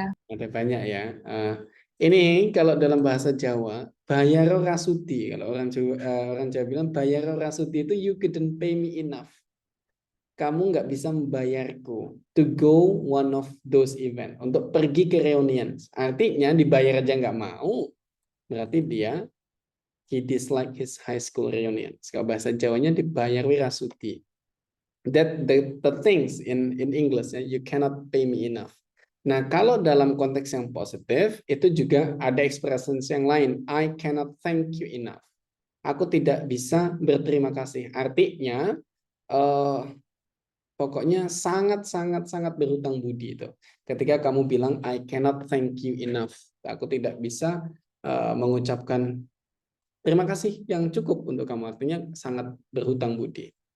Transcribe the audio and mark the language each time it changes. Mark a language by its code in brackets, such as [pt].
[id] Ada banyak ya. Ini kalau dalam bahasa Jawa, [jv] bayaro rasuti. [id] Kalau orang Jawa bilang [jv] bayaro rasuti [id] itu [en] you couldn't pay me enough. [id] Kamu nggak bisa membayarku [en] to go one of those event, [id] untuk pergi ke reunion. Artinya dibayar aja nggak mau, berarti dia [en] he dislike his high school reunion. [id] Kalau bahasa Jawanya dibayar rasuti. [en] That the things in English you cannot pay me enough. [id] Nah, kalau dalam konteks yang positif itu juga ada expressions yang lain. [en] I cannot thank you enough. [id] Aku tidak bisa berterima kasih. Artinya pokoknya sangat berhutang budi itu. Ketika kamu bilang [en] I cannot thank you enough. [id] Aku tidak bisa mengucapkan terima kasih yang cukup untuk kamu, artinya sangat berhutang budi.